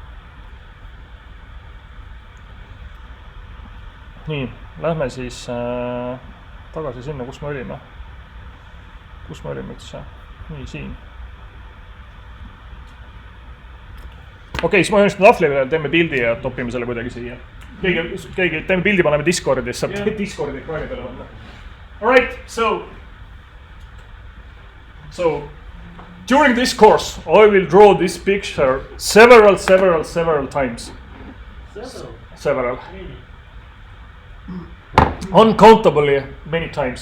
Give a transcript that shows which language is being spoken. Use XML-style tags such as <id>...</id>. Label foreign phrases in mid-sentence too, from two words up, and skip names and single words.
<et>Nii, lähme siis tagasi sinna, kus me olime. Kus me olime üldse? Nii, siin. Okei, siis ma joonistan tahvli peale, teeme pildi ja topime selle kuidagi siia. Keegi teeme pildi, paneme Discordi, saab Discordi ekraani peale panna.</et> <en>Alright, so during this course, I will draw this picture several times. Several. Uncountably many times.</en>